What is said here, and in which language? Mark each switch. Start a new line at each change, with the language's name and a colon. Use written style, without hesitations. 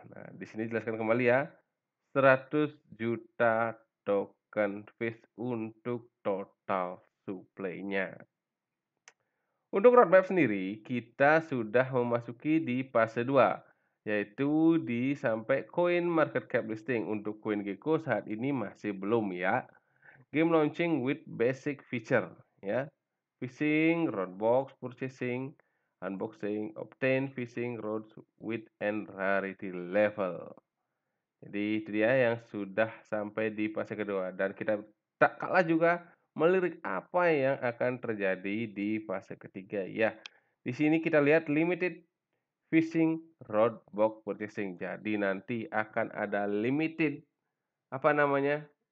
Indonesian: Nah, di sini jelaskan kembali ya, 100 juta token Fish untuk total supply-nya. Untuk roadmap sendiri, kita sudah memasuki di fase 2, yaitu di sampai coin market cap listing. Untuk CoinGecko saat ini masih belum ya.
English: Game launching with basic feature
Indonesian: ya.
English: Fishing, roadbox, purchasing, unboxing, obtain fishing rods with and rarity level.
Indonesian: Jadi itu dia yang sudah sampai di fase kedua dan kita tak kalah juga melirik apa yang akan terjadi di fase ketiga ya. Di sini kita lihat limited fishing rod box purchasing. Jadi nanti akan ada limited apa namanya?